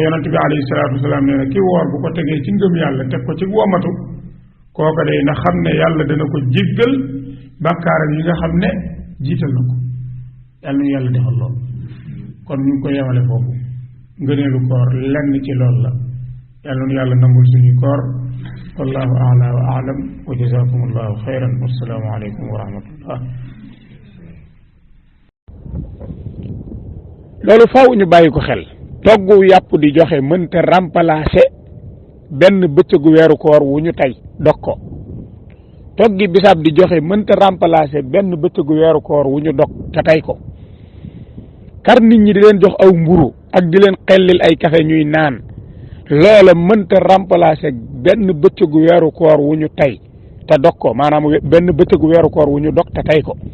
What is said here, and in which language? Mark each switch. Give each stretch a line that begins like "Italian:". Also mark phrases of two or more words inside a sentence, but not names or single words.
Wolof: yonent bi
Arabic: عليه الصلاة والسلام
Wolof: nee na ki woor bu ko tegee ci ngëm yàlla teg ko ci wommatu kooka day na xam ne yàlla dana ko jéggal bàkkaaram yi nga xam ne jiital na ko yàlla nu yàlla defal lool kon ñu ngi ko yemale foofu ngëneelu koor lenn ci loolu la yàlla nu yàlla nangul suñu koor
Arabic: والله أعلى وأعلم وجزاكم الله خيرا والسلام عليكم ورحمة الله
Wolof: loolu faaw ñu bàyyi ko xel toggu yàpp di joxe mënta remplacer benn bëccëgu weeru koor wu ñu tey dog ko toggi bisaab di joxe mënta remplacer benn bëccëgu weeru koor wu ñu dog te tey ko kar nit ñi di leen jox aw mburu ak di leen xellil ay café ñuy naan loola mënta remplacer benn bëccëgu weeru koor wu ñu tey te dog ko maanaam benn bëccëgu weeru koor wu ñu dog te tey ko